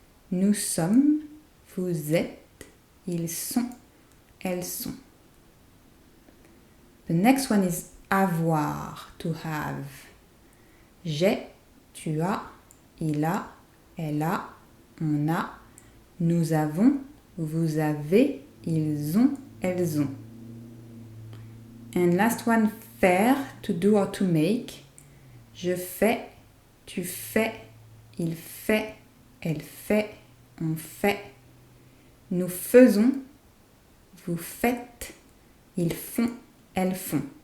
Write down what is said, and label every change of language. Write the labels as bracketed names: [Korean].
[French] Nous sommes, vous êtes, ils sont, elles sont. [English] The next one is avoir, to have. [French] J'ai, tu as, il a, elle a, on a. Nous avons, vous avez, ils ont, elles ont. [English] And last one, faire, to do or to make. [French] Je fais, tu fais, il fait, elle fait, on fait. Nous faisons, vous faites, ils font, elles font.